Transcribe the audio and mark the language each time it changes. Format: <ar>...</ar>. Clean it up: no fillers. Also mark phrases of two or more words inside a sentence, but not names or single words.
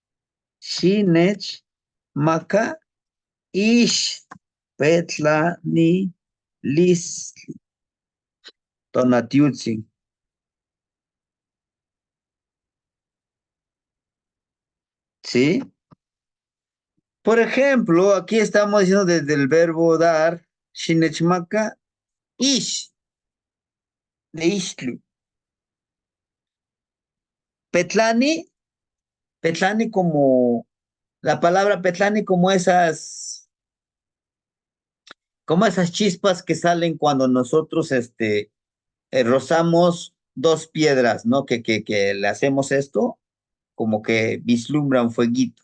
<nah>Shinechmacaishpetlanilistli, Tonatiutzin.</nah> <es>¿Sí? Por ejemplo, aquí estamos diciendo desde el verbo dar, Shinechmaka, ish, de ishlu. Petlani, Petlani como, la palabra Petlani como esas chispas que salen cuando nosotros, rozamos dos piedras, ¿no? Que le hacemos esto, como que vislumbra un fueguito.</es>